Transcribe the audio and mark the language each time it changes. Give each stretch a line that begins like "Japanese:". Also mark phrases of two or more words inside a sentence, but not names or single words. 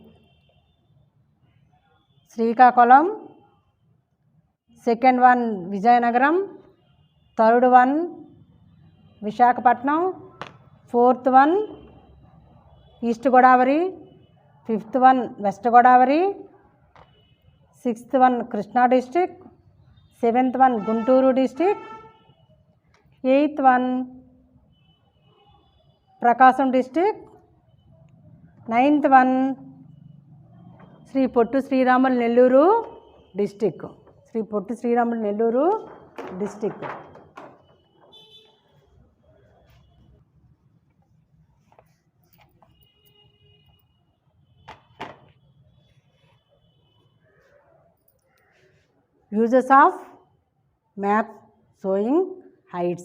English: Srikakulam, second one Vijayanagaram, third one Vishakhapatnam, fourth one East Godavari, fifth one West Godavari, sixth one Krishna district, seventh one Guntur district, eighth one Prakasam district, ninth one Sri Pottu Sriramulu Nelluru district. Sri Pottu Sriramulu Nelluru district. Uses of map showing heights.